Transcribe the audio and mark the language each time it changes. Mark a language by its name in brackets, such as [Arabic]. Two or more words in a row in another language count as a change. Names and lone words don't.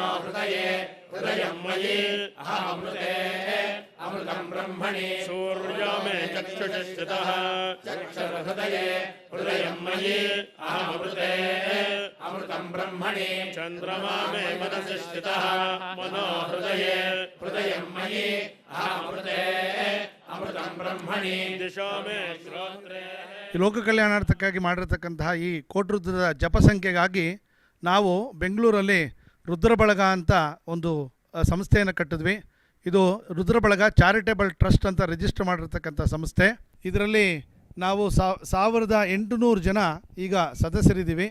[Sanskrit] हृदये हृदयं मयि अहमृते अमृतं ब्रह्मणि सूर्यो मे चक्षुषि श्रुतः चक्षुर्हृदये हृदयं मयि अहमृते अमृतं ब्रह्मणि चन्द्रमा मे मनसि श्रुतः मनो हृदये हृदयं मयि अहमृते अमृतं ब्रह्मणि दिशो मे श्रोत्रे. [Kannada] ಈ ಲೋಕ ಕಲ್ಯಾಣಾರ್ಥಕ್ಕಾಗಿ ಮಾಡಿರತಕ್ಕಂತಹ ಈ ಕೋಟ್ರುದ್ರದ ಜಪ ಸಂಖ್ಯೆಗಾಗಿ ನಾವು ಬೆಂಗಳೂರಲ್ಲಿ ರುದ್ರಬಳಗ ಅಂತ ಒಂದು ಸಂಸ್ಥೆಯನ್ನು ಕಟ್ಟಿದ್ವಿ. ಇದು ರುದ್ರಬಳಗ ಚಾರಿಟೇಬಲ್ ಟ್ರಸ್ಟ್ ಅಂತ ರಿಜಿಸ್ಟರ್ ಮಾಡಿರ್ತಕ್ಕಂಥ ಸಂಸ್ಥೆ. ಇದರಲ್ಲಿ ನಾವು 1800 ಜನ ಈಗ ಸದಸ್ಯರಿದ್ದೀವಿ.